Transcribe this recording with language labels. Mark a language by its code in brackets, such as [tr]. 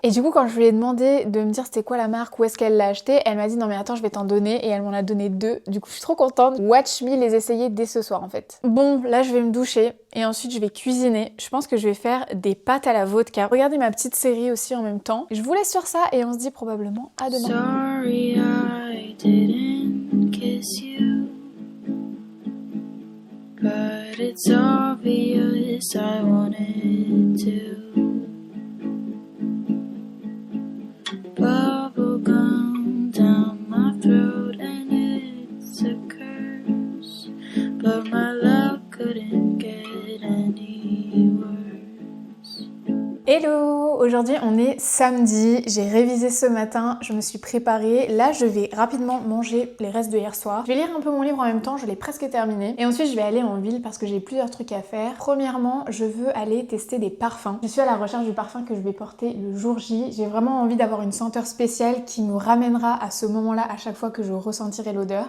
[fr] Et du coup, quand je lui ai demandé de me dire c'était quoi la marque, où est-ce qu'elle l'a acheté, elle m'a dit non mais attends, je vais t'en donner, et elle m'en a donné 2. Du coup, je suis trop contente. [en] Watch me [fr] les essayer dès ce soir en fait. Bon, là je vais me doucher et ensuite je vais cuisiner. Je pense que je vais faire des pâtes à la vodka. Regardez ma petite série aussi en même temps. Je vous laisse sur ça et on se dit probablement à demain. [en] Sorry, I didn't kiss you, but it's obvious I wanted to. Bubblegum down my throat and it's a curse, but my love couldn't get any worse. Hello! [fr] Aujourd'hui on est samedi, j'ai révisé ce matin, je me suis préparée. Là je vais rapidement manger les restes de hier soir. Je vais lire un peu mon livre en même temps, je l'ai presque terminé. Et ensuite je vais aller en ville parce que j'ai plusieurs trucs à faire. Premièrement, je veux aller tester des parfums. Je suis à la recherche du parfum que je vais porter le jour J. J'ai vraiment envie d'avoir une senteur spéciale qui nous ramènera à ce moment-là à chaque fois que je ressentirai l'odeur.